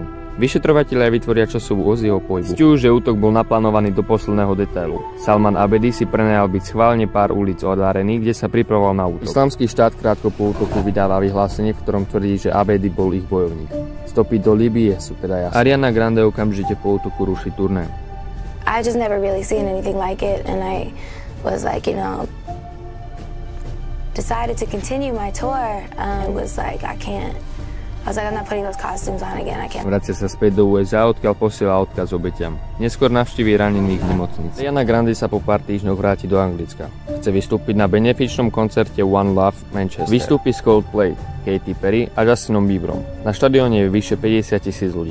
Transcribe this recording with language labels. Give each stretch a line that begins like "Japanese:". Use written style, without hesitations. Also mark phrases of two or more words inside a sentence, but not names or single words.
Slovak: Vyšetrovatelia vytvoria časovú os jeho pohybu. Zisťujú, že útok bol naplánovaný do posledného detailu. Salman Abedi si prenajal byť schválne pár ulic od Areny, kde sa pripravoval na útok. Islamský štát krátko po útoku vydáva vyhlásenie, v ktorom tvrdí, že Abedi bol ich bojovník. Stopy do Líbie sú teda jasné. Ariana Grande okamžite po útoku ruší turné.
English: I just never really seen anything like it, and I was like, decided to continue my tour. It was like, I was like, I'm not putting those costumes on again, I can't.
Slovak: Vracia sa späť do USA, odkiaľ posiela odkaz obetiam. Neskôr navštíví ranených v nemocnici. Ariana Grande sa po pár týždňoch vráti do Anglicka. Chce vystúpiť na benefičnom koncerte One Love Manchester. Vystúpi s Coldplay, Katy Perry a Justinom Bieberom. Na štadióne je vyše 50 000 ľudí.